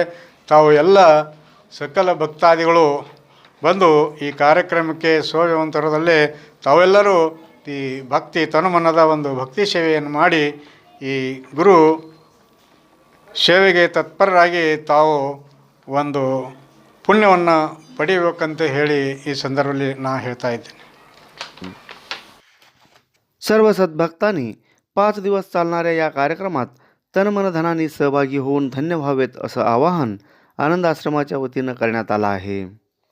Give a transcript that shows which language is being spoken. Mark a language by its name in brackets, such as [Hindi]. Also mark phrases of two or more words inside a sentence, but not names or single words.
[Kannada] ತಾವು ಎಲ್ಲ ಸಕಲ ಭಕ್ತಾದಿಗಳು ಬಂದು ಈ ಕಾರ್ಯಕ್ರಮಕ್ಕೆ ಸೋವ್ಯವಂತರದಲ್ಲೇ ತಾವೆಲ್ಲರೂ ಈ ಭಕ್ತಿ ತನುಮನದ ಒಂದು ಭಕ್ತಿ ಸೇವೆಯನ್ನು ಮಾಡಿ ಈ ಗುರು ಸೇವೆಗೆ ತತ್ಪರರಾಗಿ ತಾವು ಒಂದು ಪುಣ್ಯವನ್ನು ಪಡೆಯಬೇಕಂತ ಹೇಳಿ ಈ संदर्भात ना ಹೇಳ್ತಾ ಇದ್ದೇನೆ. [Marathi] सर्व सद्भक्तांनी 5 दिवस चालणाऱ्या या कार्यक्रमात तनमनधनाने सहभागी होऊन धन्य व्हावेत असं आवाहन आनंद आश्रमाच्या वतीनं करण्यात आलं आहे.